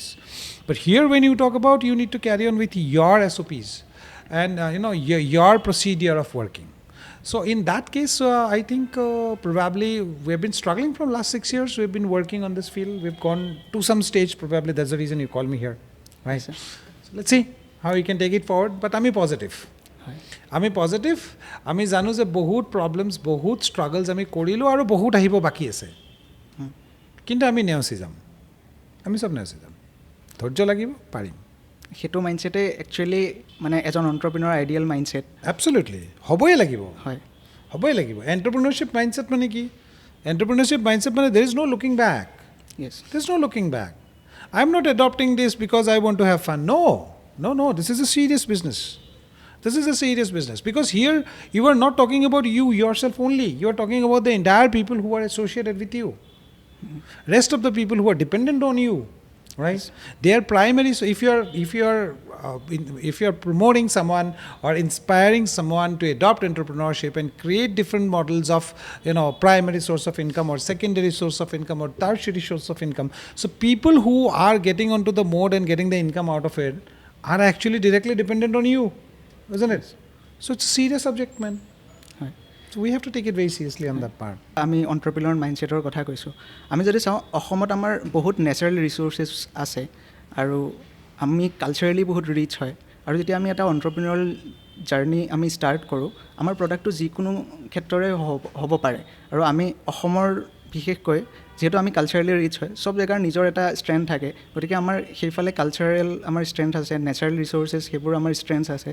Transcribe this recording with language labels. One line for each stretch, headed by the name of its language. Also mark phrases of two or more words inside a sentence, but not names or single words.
English: But here when you talk about, you need to carry on with your SOPs and your procedure of working. So in that case, I think probably we have been struggling from last 6 years. We've been working on this field. We've gone to some stage. Probably that's the reason you call me here, right? So let's see how we can take it forward. But I'm positive.
Assamese: আমি পজিটিভ, আমি জানো যে বহুত প্ৰব্লেমছ, বহুত ষ্ট্ৰাগলছ আমি কৰিলোঁ আৰু বহুত আহিব বাকী আছে, কিন্তু আমি নেওচি যাম, আমি চব নেওচি যাম, ধৈৰ্য লাগিব, পাৰিম। সেইটো মাইণ্ডছেটে একচুৱেলি মানে এজন এণ্টাৰপ্ৰিনৰ
English: ideal mindset.
Assamese: এবছলিউটলি হ'বই লাগিব, হয় হ'বই লাগিব।
English: entrepreneurship mindset
Assamese: মানে কি?
English: entrepreneurship mindset মানে there is no looking back, there is no looking back. I am not adopting this because I want to have fun. No, this is a serious business. This is a serious business, because here you are not talking about you yourself only. You are talking about the entire people who are associated with you. Rest of the people who are dependent on you, right? They are primary. So if you are promoting someone or inspiring someone to adopt entrepreneurship and create different models of primary source of income or secondary source of income or tertiary source of income, so people who are getting onto the mode and getting the income out of it are actually directly dependent on you. Isn't it? So it's a serious subject, man. Right. So we have to take it very seriously on that part.
Assamese: আমি এণ্টাৰপ্ৰিনৰ মাইণ্ডছেটৰ কথা কৈছোঁ। আমি যদি চাওঁ, অসমত আমাৰ বহুত
English: natural resources
Assamese: আছে আৰু আমি কালচাৰেলি বহুত ৰিচ হয়, আৰু যেতিয়া আমি এটা
English: entrepreneurial journey
Assamese: আমি ষ্টাৰ্ট কৰোঁ, আমাৰ প্ৰডাক্টটো যিকোনো ক্ষেত্ৰৰে হ'ব পাৰে। আৰু আমি অসমৰ বিশেষকৈ যিহেতু আমি কালচাৰেলি ৰিচ হয়, চব জেগাৰ নিজৰ এটা ষ্ট্ৰেংথ থাকে, গতিকে আমাৰ সেইফালে কালচাৰেল আমাৰ ষ্ট্ৰেংথ আছে,
English: natural resources
Assamese: সেইবোৰ আমাৰ ষ্ট্ৰেংথ আছে।